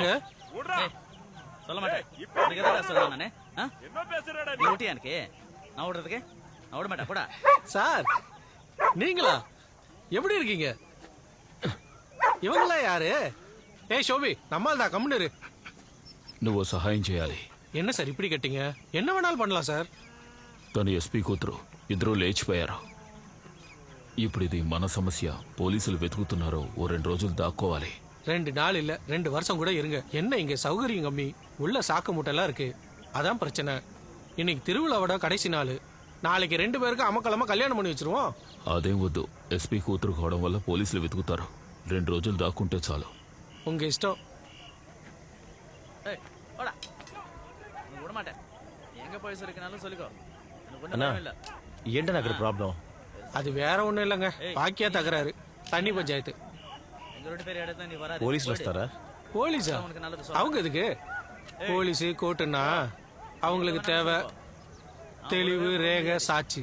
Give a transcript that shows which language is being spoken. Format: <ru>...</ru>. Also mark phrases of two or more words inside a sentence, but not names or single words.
<ta>சொல்ல மாட்டேன். இதுக்கு எதாவது சொல்றேன் நானே. நீ ஊட்டி எனக்கு நான் ஓடுறதுக்கு நான் ஓட மாட்டேன். போடா சார். நீங்களா எப்படி இருக்கீங்க? இவங்களா யாரு? ஏய் ஷோபி, நம்மால் தான் கம்முனு.</ta> <te>నువ్వు సహాయం చేయాలి.</te> <ta>என்ன சார் இப்படி கேட்டீங்க? என்ன வேணாலும் பண்ணலாம் சார்.</ta> <te>తను ఎస్పీ కూతురు ఇద్దరూ లేచిపోయారు. ఇప్పుడు ఇది మన సమస్య. పోలీసులు వెతుకుతున్నారు. ఓ 2 రోజులు దాక్కోవాలి.</te> <ta>2 நாள் இல்ல 2 வருஷம் கூட இருங்க. என்ன இங்க சௌகரியம் கம்மி, உள்ள சாக்கு மூட்டைலாம் இருக்கு. அதான் பிரச்சனை. இன்னைக்கு திருவிழாவோட கடைசி நாள். நாளைக்கு 2 பேருக்கு அமக்கலமா கல்யாணம் பண்ணி வச்சிருவோம்.</ta> <te>అదేం వద్దు. ఎస్పీ కూతురు కావడం వల్ల పోలీసులు వెతుకుతారు. 2 రోజులు దాక్కుంటే చాలు.</te> <ta>உங்க இஷ்டம். போடா நீ விட மாட்டேன். எங்க போய் இருக்கனாலும் சொல்லிக்கோ.</ta> <te>అన్నా ఏంటన్నా అక్కడ ప్రాబ్లం?</te> <ta>அது வேற ஒண்ணும் இல்லைங்க. பாக்கியா தகராறு. தண்ணி பஞ்சாயத்து.</ta> <te>పోలీసులు వస్తారా?</te> <ta>போலீஸா? அவங்க எதுக்கு? போலீஸு கோர்ட்டுன்னா அவங்களுக்கு தேவை தெளிவு, ரேகை, சாட்சி.</ta>